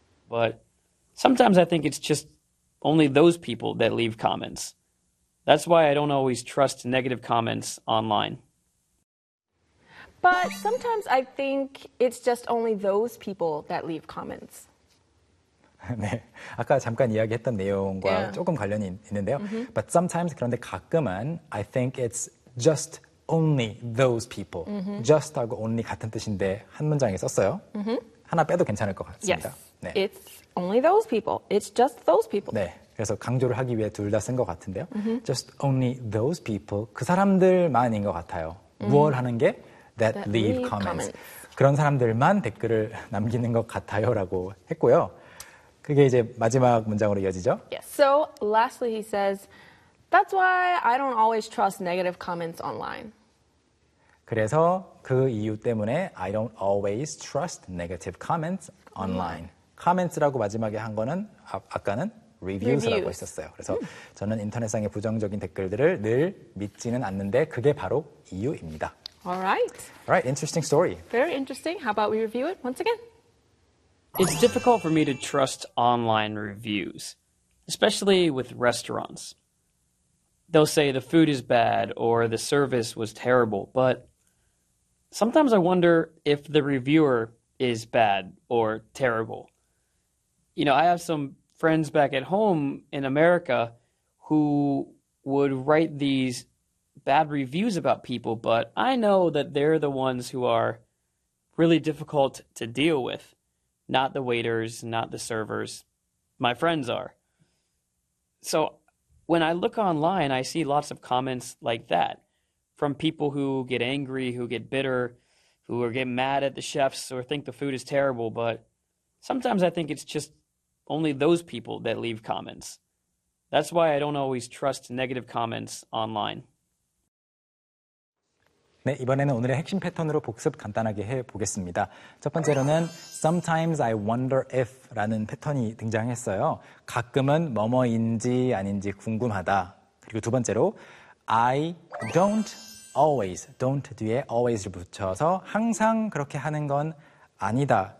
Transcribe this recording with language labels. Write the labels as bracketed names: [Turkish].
[English] But sometimes I think it's just only those people that leave comments. That's why I don't always trust negative comments online. But sometimes I think it's just only those people that leave comments. [Korean] 네, 아까 잠깐 이야기했던 내용과 조금 관련이 있는데요. [English] Mm-hmm. But sometimes, [Korean] 그런데 가끔은 [English] I think it's just only those people. [Korean] Mm-hmm. Just하고 only 같은 뜻인데 한 문장에 썼어요. Mm-hmm. 하나 빼도 괜찮을 것 같습니다. [English] Yes. 네. It's only those people. It's just those people. [Korean] 네, 그래서 강조를 하기 위해 둘 다 쓴 것 같은데요. [English] Mm-hmm. Just only those people. [Korean] 그 사람들만인 것 같아요. 무얼 하는 게? [English] That leave comments. [Korean] 그런 사람들만 댓글을 남기는 것 같아요 라고 했고요. 그게 이제 마지막 문장으로 이어지죠. [English] Yes. So lastly he says, that's why I don't always trust negative comments online. [Korean] 그래서 그 이유 때문에 [English] I don't always trust negative comments online. [Korean] Comments라고 마지막에 한 거는 아까는 reviews라고 했었어요. 그래서 저는 인터넷상의 부정적인 댓글들을 늘 믿지는 않는데 그게 바로 이유입니다. [English] All right. Interesting story. Very interesting. How about we review it once again? It's difficult for me to trust online reviews, especially with restaurants. They'll say the food is bad or the service was terrible, but sometimes I wonder if the reviewer is bad or terrible. You know, I have some friends back at home in America who would write these bad reviews about people, but I know that they're the ones who are really difficult to deal with. Not the waiters, not the servers. My friends are. So when I look online, I see lots of comments like that from people who get angry, who get bitter, who are getting mad at the chefs or think the food is terrible. But sometimes I think it's just only those people that leave comments. That's why I don't always trust negative comments online. [Korean] 네, 이번에는 오늘의 핵심 패턴으로 복습 간단하게 해보겠습니다. 첫 번째로는 [English] Sometimes I wonder if [Korean] 라는 패턴이 등장했어요. 가끔은 뭐뭐인지 아닌지 궁금하다. 그리고 두 번째로 [English] I don't always, [Korean] don't 뒤에 always를 붙여서 항상 그렇게 하는 건 아니다.